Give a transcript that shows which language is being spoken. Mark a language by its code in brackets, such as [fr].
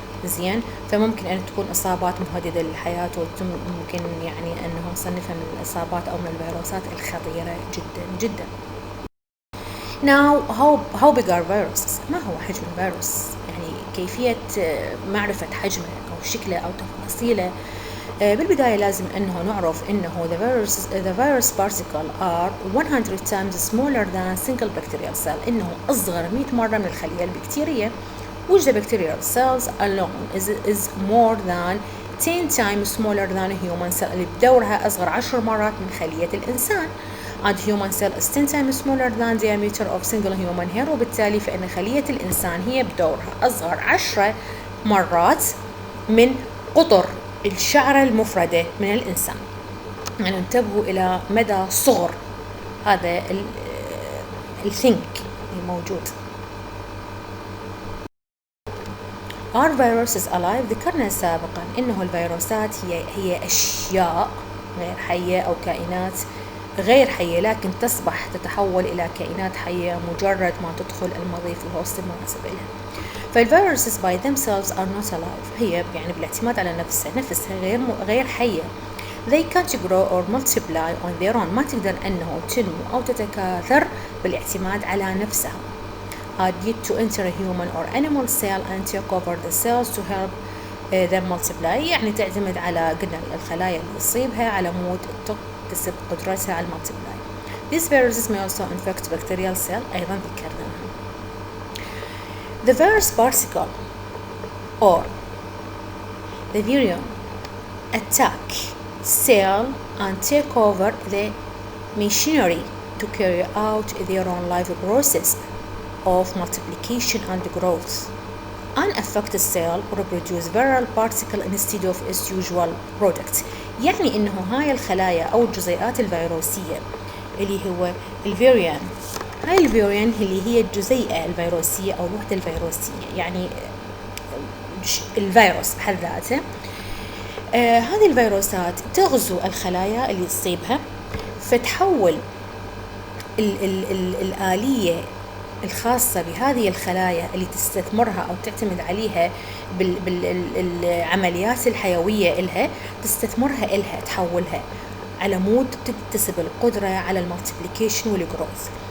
[ar] زين، فممكن أن تكون إصابات مهددة للحياة، وممكن يعني أنه نصنفها من الإصابات أو من الفيروسات الخطيرة جدا جدا. [en] Now how big are viruses؟ [ar] ما هو حجم الفيروس؟ يعني كيفية معرفة حجمه أو شكله أو تفاصيله. بالبداية لازم أنه نعرف أنه [en] the virus particle are 100 times smaller than single bacterial cell، [ar] إنه أصغر 100 مرة من الخلية البكتيرية، [en] which the bacterial cells alone is more than 10 times smaller than a human cell، [ar] اللي بدورها أصغر 10 مرات من خلية الإنسان. [en] and human cell is 10 times smaller than diameter of single human hair، [ar] وبالتالي فإن خلية الإنسان هي بدورها أصغر 10 مرات من قطر الشعرة المفردة من الإنسان. يعني انتبهوا إلى مدى صغر هذا الثينك الموجود. [en] Are viruses alive؟ [ar] ذكرنا سابقا إنه الفيروسات هي أشياء غير حية أو كائنات غير حية، لكن تصبح تتحول إلى كائنات حية مجرد ما تدخل المضيف الهوست المناسب لها. فالفيروسز [en] by themselves are not alive، [ar] هي يعني بالاعتماد على نفسها غير حية. [en] They can't grow or multiply on their own، [ar] ما تقدر أنه تنمو أو تتكاثر بالاعتماد على نفسها. [en] are need to enter a human or animal cell and take over the cells to help them multiply، [ar] يعني تعتمد على قلنا الخلايا اللي تصيبها على مود تكتسب قدرتها على [en] multiply. These viruses may also infect bacterial cell، [ar] أيضا ذكرناها. [en] The virus particle or the virion attack cell and take over the machinery to carry out their own life process of multiplication and growth. Unaffected cell reproduce viral particle instead of its usual product. [ar] يعني إنه هاي الخلايا أو الجزيئات الفيروسية اللي هو الفيريان، هاي الفيريان اللي هي الجزيئة الفيروسية أو الوحدة الفيروسية، يعني الفيروس بحد ذاته. هذه الفيروسات تغزو الخلايا اللي تصيبها، فتحول الآلية الخاصة بهذه الخلايا اللي تستثمرها أو تعتمد عليها بالعمليات الحيوية إلها، تستثمرها إلها، تحولها على مود تكتسب القدرة على المالتيبليكيشن والجروث.